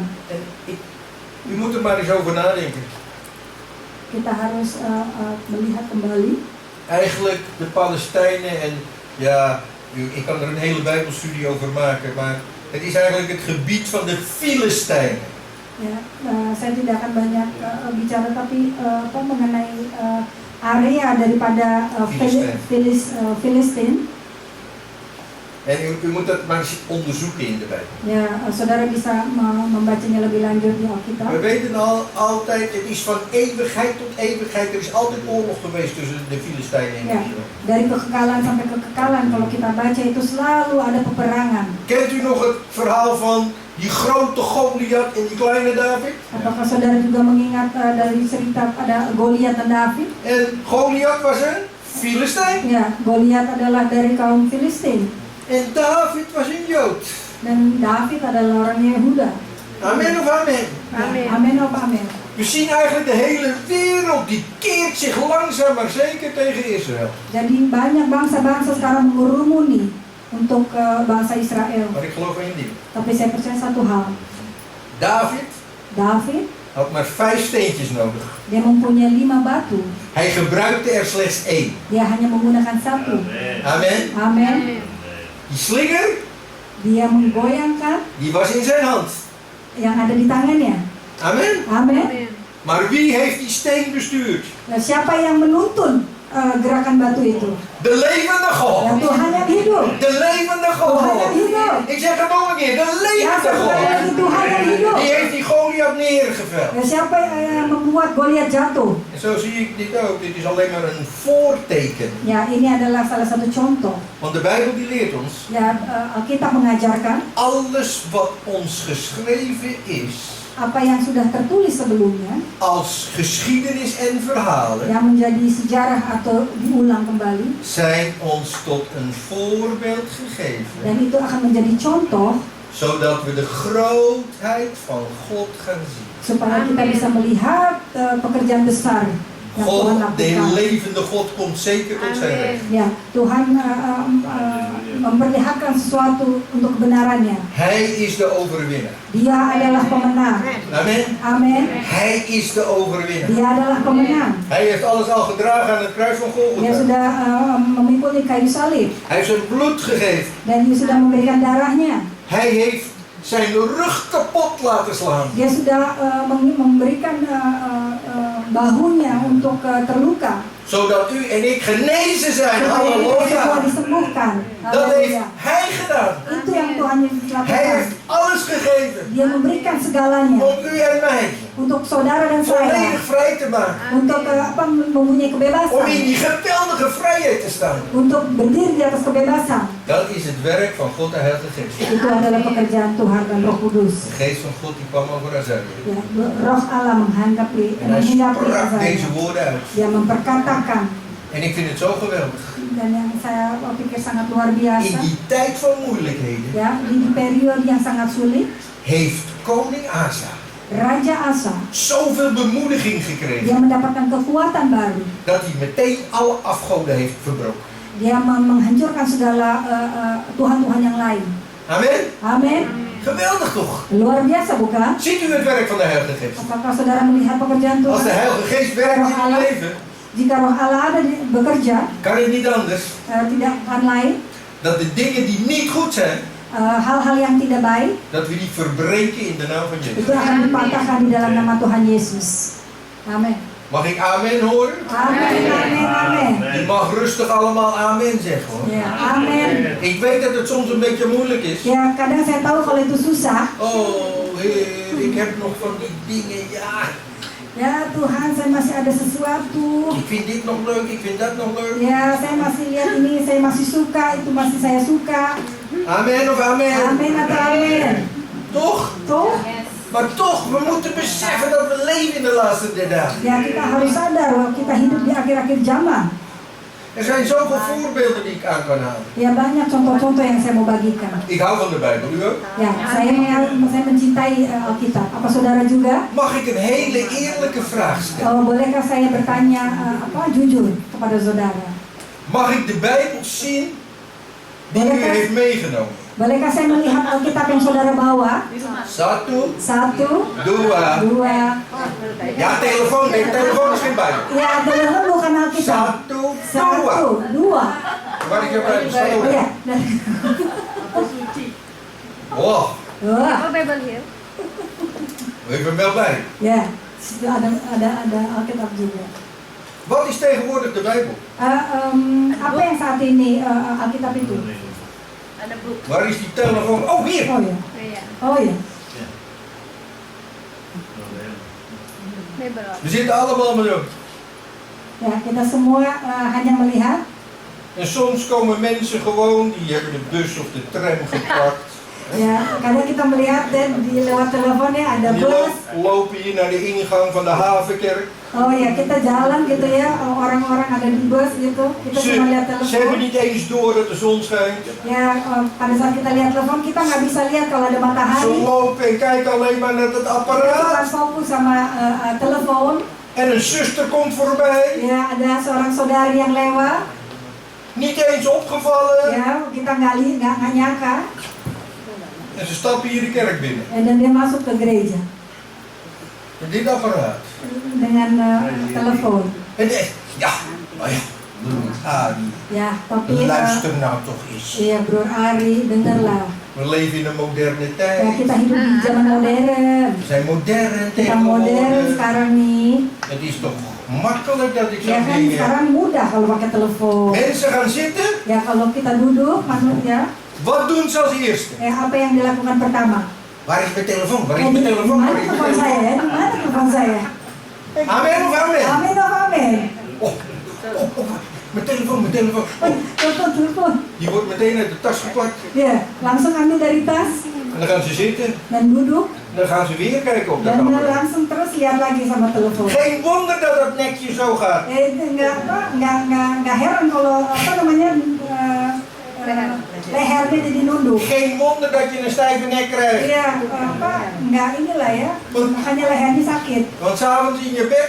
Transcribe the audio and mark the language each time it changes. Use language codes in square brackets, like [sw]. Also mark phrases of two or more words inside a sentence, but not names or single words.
[nl] En u moet er maar eens over nadenken. [id] Kita harus melihat kembali. [nl] Eigenlijk de Palestijnen en ja, ik kan er een hele Bijbelstudie over maken, maar het is eigenlijk het gebied van de Filistijnen. [id] Ya, saya tidak akan banyak bicara tapi mengenai area daripada Filistin. [nl] En u moet dat maar eens onderzoeken in de Bijbel. [id] Ya, saudara bisa membacanya lebih lanjut di Alkitab. [nl] We weten altijd, het is van eeuwigheid tot eeuwigheid. Er is altijd oorlog geweest tussen de Filistijnen en [id] Ya, [nl] Israël. [id] dari kekekalan sampai kekekalan kalau kita baca itu selalu ada peperangan. [nl] Kent u nog het verhaal van die grote Goliat en die kleine David? [id] Apakah saudara juga mengingat dari cerita ada Goliat dan David? [nl] En Goliat was een Filistijn. [id] Ya, Goliat adalah dari kaum Filistin [nl] En David was een Jood. [id] dan David adalah orang Yehuda. [nl] Amen of amen? [id] Amin of amin. [nl] We zien eigenlijk de hele wereld die keert zich langzaam maar zeker tegen Israël. [id] Jadi banyak bangsa-bangsa sekarang mengerumuni untuk bangsa Israel. [nl] Maar ik geloof één ding. [id] Tapi saya percaya satu hal. [nl] David [id] David, [nl] had maar 5 steentjes nodig. [id] dia mempunyai 5 batu. [nl] Hij gebruikte er slechts 1. [id] Dia hanya menggunakan 1. [nl] Amen. [id] Amin. [nl] Die slinger, [id] Dia menggoyangkan [nl] die was in zijn hand. [id] yang ada di tangannya. [nl] Amen. [id] Amin. [nl] Maar wie heeft die steen bestuurd? [id] Nah, siapa yang menuntun gerakan batu itu? [nl] De levende [id] Ya, [nl] God. [id] Tuhan yang hidup. [nl] De levende [id] Tuhan yang [nl] God. [id] hidup. [nl] Ik zeg het nog een keer. De [id] Ya, [nl] levende [id] sekali lagi [nl] God. [id] Tuhan yang hidup. [nl] Die heeft die Goliat neergeveld. [id] Ya, siapa yang membuat Goliat jatuh? [nl] En zo zie ik dit ook. Dit is alleen maar een voorteken. [id] Ya, ini adalah salah satu contoh. [nl] Want de Bijbel die leert ons. [id] Ya, Alkitab mengajarkan [nl] Alles wat ons geschreven is. [id] apa yang sudah tertulis sebelumnya [nl] Als geschiedenis en verhalen. [id] yang menjadi sejarah atau diulang kembali [nl] Zijn ons tot een voorbeeld gegeven. [id] dan itu akan menjadi contoh [nl] Zodat we de grootheid van God gaan zien. [id] supaya kita bisa melihat pekerjaan besar yang Tuhan [nl] God, de [id] lakukan. [nl] levende God, komt zeker tot zijn recht. [id] Ya, Tuhan memperlihatkan sesuatu untuk kebenarannya. [nl] Hij is de overwinnaar. [id] Dia adalah pemenang. [nl] Amen. [id] Amin. [nl] Hij is de overwinnaar. [id] Dia adalah pemenang. [nl] Hij heeft alles al gedragen aan het kruis van [id] Dia [nl] Golgotha. [id] sudah memikul di kayu salib [nl] Hij heeft zijn bloed gegeven. [id] dan dia sudah memberikan darahnya. [nl] Hij heeft zijn rug kapot laten slaan. [id] Dia sudah memberikan bahunya untuk terluka. [nl] Zodat u en ik genezen zijn. [id] Supaya kita semua [nl] Halleluja. [id] disembuhkan. [nl] Dat heeft [id] Halleluja. [nl] hij gedaan. [id] Itu yang Tuhan [nl] Hij [id] lakukan. [nl] heeft alles gegeven. [id] Dia memberikan segalanya [nl] Om u en mij. [id] untuk saudara dan saya [nl] volledig vrij te maken. [id] untuk mempunyai [nl] Om [id] kebebasan, [nl] in die geweldige vrijheid te staan. [id] untuk berdiri di atas kebebasan. [nl] Dat is het werk van God de Heilige Geest. [id] Itu adalah pekerjaan Tuhan dan Roh Kudus. [nl] De geest van God die kwam over Azaria. [id] Ya, Roh Allah menghadapi [nl] En hij sprak [id] Azaria. [nl] deze woorden uit. [id] Dia memperkatakan, [nl] En ik vind het zo geweldig. [id] dan yang saya pikir sangat luar [nl] In [id] biasa. [nl] die tijd van moeilijkheden [id] Ya, di periode yang sangat sulit, [nl] heeft koning Asa [id] Raja Asa [nl] zoveel bemoediging gekregen [id] dia mendapatkan kekuatan baru. [nl] dat hij meteen alle afgoden heeft verbroken. [id] Dia menghancurkan segala Tuhan-Tuhan yang lain. [nl] Amen. [id] Amin. [nl] Geweldig toch? [id] Luar biasa bukan? [nl] Ziet u het werk van de Heilige Geest? [id] Apakah saudara melihat pekerjaan [nl] Als de [id] Tuhan? [nl] Heilige Geest werkt in uw leven, [id] Jika Roh Allah ada bekerja, [nl] kan het niet anders [id] tidak akan lain. [nl] dat de dingen die niet goed zijn, [id] Hal-hal yang tidak baik [nl] dat we die verbreken in de naam van [id] itu [nl] Jezus. [id] akan dipatahkan di dalam nama Tuhan Yesus. Amin. [nl] Mag ik amen horen? [id] Amin, amin, amin. [nl] Je mag rustig allemaal amen zeggen hoor. [id] Ya, amin. [nl] Ik weet dat het soms een beetje moeilijk is. [id] Ya, kadang saya tahu kalau itu susah. [nl] Oh Heer, ik heb nog van die dingen, ja. [id] Ya Tuhan, saya masih ada sesuatu. [nl] Ik vind dit nog leuk, ik vind dat nog leuk. [id] Ya, saya masih lihat ini, saya masih suka, itu masih saya suka. [nl] Amen of amen. [id] Amin atau amin? [nl] Toch? [id] Tuh, [nl] Maar toch, we moeten beseffen dat we leven in de laatste der dagen. [id] ya kita harus sadar bahwa kita hidup di akhir-akhir zaman. [nl] Er zijn zoveel voorbeelden die ik aan kan halen. [id] Ya banyak contoh-contoh yang saya mau bagikan. [nl] Ik hou van de Bijbel, u ook? [id] Ya, saya mencintai Alkitab. Apa saudara juga? [nl] Mag ik een hele eerlijke vraag stellen? [id] Bolehkah saya bertanya jujur kepada saudara? [nl] Mag ik de Bijbel zien die u heeft meegenomen? [id] Bolehkah saya melihat Alkitab yang saudara bawa? Satu, dua. [nl] Ja, telefoon, nee, telefoon is geen Bijbel. [id] Ya, telepon bukan Alkitab. Dua. [nl] Waar ik heb Bijbel staan. [id] Oh ya. Oh, Wah. [en] Bible here. [nl] ik ben wel bij. [id] Ya, situ ada Alkitab juga. [nl] Wat is tegenwoordig de Bijbel? [id] Apa yang saat ini Alkitab itu? Ada book. [nl] Waar is die telefoon? Oh, hier! [id] Oh ya. Iya. Oh ya. [en] Bible. [nl] We zitten allemaal maar zo. [id] Ya, kita semua hanya melihat. [nl] En soms komen mensen gewoon, die hebben de bus of de tram gepakt. [id] Ya, kadang kita melihat dan di lewat teleponnya ada [nl] Die [id] bus. [nl] lopen hier naar de ingang van de havenkerk. [id] Oh ya, kita jalan gitu ya, orang-orang ada di bus gitu. Kita cuma lihat [nl] Ze hebben [id] telepon. [nl] niet eens door dat de zon schijnt. [id] Ya, pada saat kita lihat telepon kita nggak bisa lihat kalau ada [nl] Ze [id] matahari. [nl] lopen en kijken alleen maar naar het [id] Kita cuma [nl] apparaat. [id] fokus sama telepon. [nl] En een zuster komt voorbij. [id] Ya, ada seorang saudari yang lewat. [nl] Niet eens opgevallen. [id] Ya, kita nggak nyangka. [nl] En ze stappen hier de kerk binnen. [id] Dan dia masuk ke gereja [nl] Met dit apparaat. [id] dengan telepon. [nl] En echt, ja, oh ja, broer Ari, [id] Ya, tapi [nl] luister nou toch eens. [id] ya Bro Ari, dengarlah. [nl] We leven in een moderne [id] Ya, [nl] tijd. [id] kita hidup di zaman modern. [nl] We zijn modern [id] Kita modern [nl] tegenwoordig. [id] sekarang nih. [nl] Het is toch makkelijk dat ik [id] Ya [nl] zo'n [id] kan [nl] ding heb. [id] sekarang mudah kalau pakai telepon. [nl] Mensen gaan zitten. [id] Ya kalau kita duduk, maksudnya, [nl] Wat doen ze als eerste? [id] apa yang dilakukan pertama? [nl] Waar is mijn telefoon? Waar is [id] Ya, [nl] mijn [id] di [nl] telefoon? [id] mana [nl] Waar is mijn [id] telepon saya? [nl] telefoon? [id] Di mana telepon saya? [nl] Amen of amen? [id] Amin of amin? [nl] Oh, mijn telefoon, mijn telefoon. [id] Oh, Telepon. [nl] die wordt meteen uit de tas gepakt. [id] Ya, langsung ambil dari tas [nl] En dan gaan ze zitten. [id] dan duduk [nl] En dan gaan ze weer kijken op de [id] dan [nl] camera. [id] langsung terus lihat lagi sama telepon. [nl] Geen wonder dat dat nekje zo gaat. [id] Nggak heran kalau lehernya jadi nunduk. [nl] Geen wonder dat je een stijve nek krijgt. [id] Iya, nggak inilah ya, makanya lehernya sakit. [nl] Want s'avonds in je bed.